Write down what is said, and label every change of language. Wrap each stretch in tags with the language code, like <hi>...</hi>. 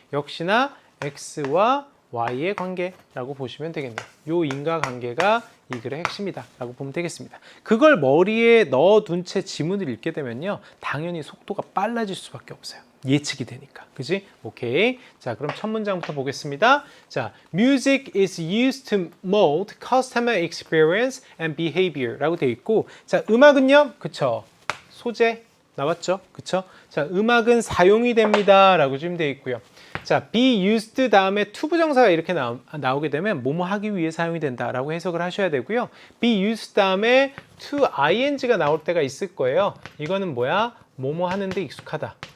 <ko>역시나 X와 Y의 관계라고 보시면 되겠네요. 요 인과관계가 이 글의 핵심이다라고 보면 되겠습니다. 그걸 머리에 넣어둔 채 지문을 읽게 되면요. 당연히 속도가 빨라질 수밖에 없어요. 예측이 되니까. 그지? 오케이. 자, 그럼 첫 문장부터 보겠습니다.</ko> <en>자, music is used to mold customer experience and behavior</en> <ko>라고 되어 있고,</ko> <en>자,</en> <ko>음악은요? 그쵸? 소재 나왔죠? 그쵸? 자, 음악은 사용이 됩니다 라고 지금 되어 있고요. 자, be used 다음에 to 부정사가 이렇게 나오게 되면 뭐뭐 하기 위해 사용이 된다라고 해석을 하셔야 되고요. be used 다음에 to ing가 나올 때가 있을 거예요. 이거는 뭐야? 뭐뭐 하는데 익숙하다.</ko>